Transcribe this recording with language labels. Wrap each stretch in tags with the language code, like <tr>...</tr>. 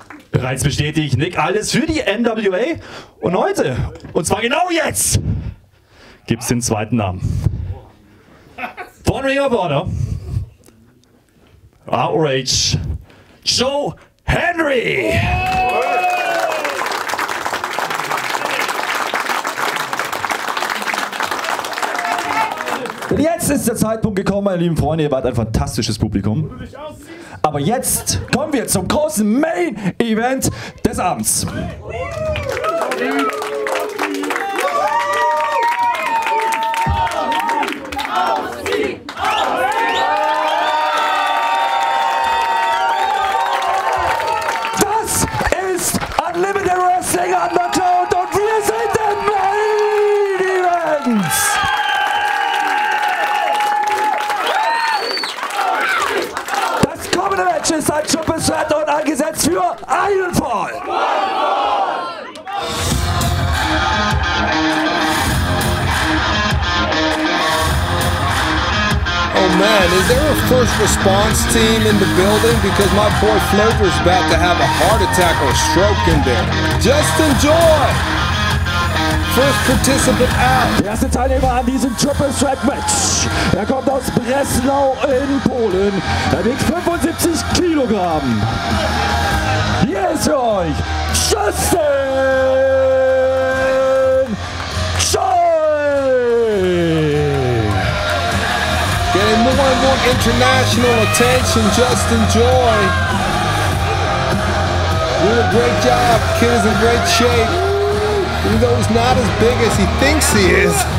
<de>Bereits bestätigt, Nick, alles für die NWA. Und heute, und zwar genau jetzt, gibt es den zweiten Namen. Von Ring of Honor, Outrage, Joe Henry. Und jetzt ist der Zeitpunkt gekommen, meine lieben Freunde, ihr wart ein fantastisches Publikum. Aber jetzt kommen wir zum großen Main Event des Abends. Das ist Unlimited Wrestling Underground und wir sind im Main Event. Match ist ein Triple Threat und angesetzt für einen Fall.</de> <en>Oh man, is there a first response team in the building? Because my boy Floater's about to have a heart attack or stroke in there. Just enjoy! First participant out.</en> <de>Der erste Teilnehmer an diesem Triple Threat Match. Er kommt aus Breslau in Polen. Er wiegt 75 Kilogramm. Hier ist für euch Justin Joy.</de> <en>Getting more and more international attention, Justin Joy. Doing a great job. Kid is in great shape. Even though he's not as big as he thinks he is.</en>